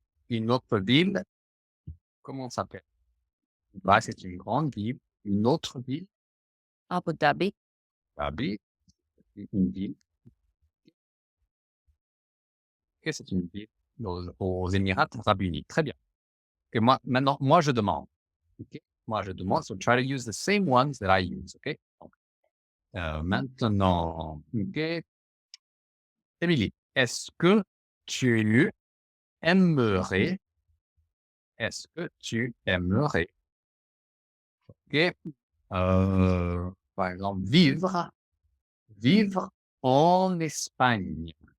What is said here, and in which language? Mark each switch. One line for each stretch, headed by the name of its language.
French: Une autre ville, comment s'appelle? Bah, c'est une grande ville. Une autre ville, Abu Dhabi? Dhabi, c'est une ville. Ok, c'est une ville aux Émirats Arabes Unis. Très bien. Et moi, maintenant, moi, je demande. Ok? Moi, je demande.
English: So try to use the same ones that I use.
French: Ok? Donc, maintenant, ok. Émilie, est-ce que tu aimerais, est-ce que tu aimerais, ok, par exemple, vivre en Espagne?